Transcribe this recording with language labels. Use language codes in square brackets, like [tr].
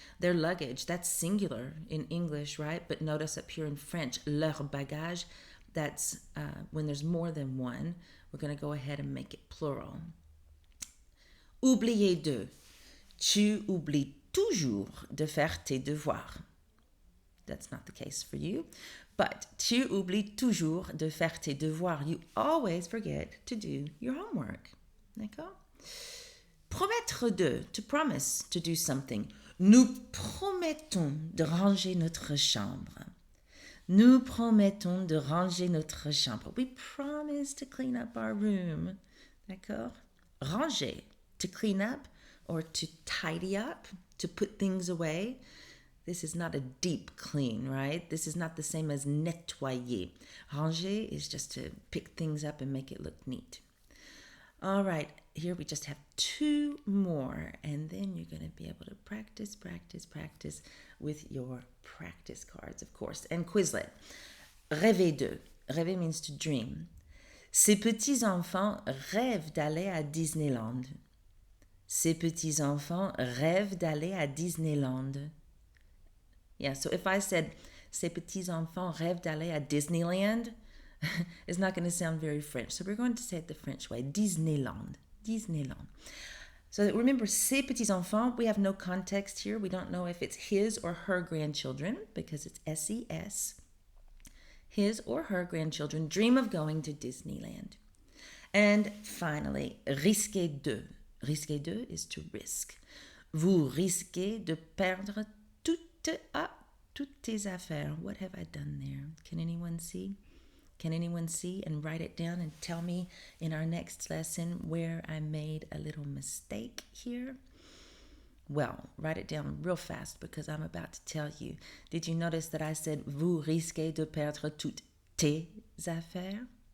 [en] Their luggage, that's singular in English, right? But notice up here in French, [fr] leur bagage, [en] that's when there's more than one, we're going to go ahead and make it plural. [fr] Oublier de. Tu oublies toujours de faire tes devoirs. [en] That's not the case for you. [fr] But tu oublies toujours de faire tes devoirs. [en] You always forget to do your homework. [fr] D'accord? Promettre de, [en] to promise to do something. [fr] Nous promettons de ranger notre chambre. Nous promettons de ranger notre chambre. [en] We promise to clean up our room. [fr] D'accord? [en] Ranger, to clean up or to tidy up, to put things away. This is not a deep clean, right? This is not the same as nettoyer. Ranger is just to pick things up and make it look neat. All right, here we just have two more, and then you're going to be able to practice with your practice cards, of course, and Quizlet. [fr] Rêver de. [en] Rêver means to dream. [fr] Ces petits-enfants rêvent d'aller à Disneyland. Ces petits-enfants rêvent d'aller à Disneyland. [en] Yeah, so if I said, [fr] ces petits-enfants rêvent d'aller à Disneyland, [en] it's not going to sound very French. So we're going to say it the French way, Disneyland. Disneyland. So remember, [fr] ces petits-enfants, [en] we have no context here. We don't know if it's his or her grandchildren because it's SES. His or her grandchildren dream of going to Disneyland. And finally, [fr] risquer de. Risquer de [en] is to risk. [fr] Vous risquez de perdre toutes tes affaires. [en] What have I done there? Can anyone see? Can anyone see and write it down and tell me in our next lesson where I made a little mistake here? Well, write it down real fast because I'm about to tell you. Did you notice that I said [fr] vous risquez de perdre toutes tes affaires?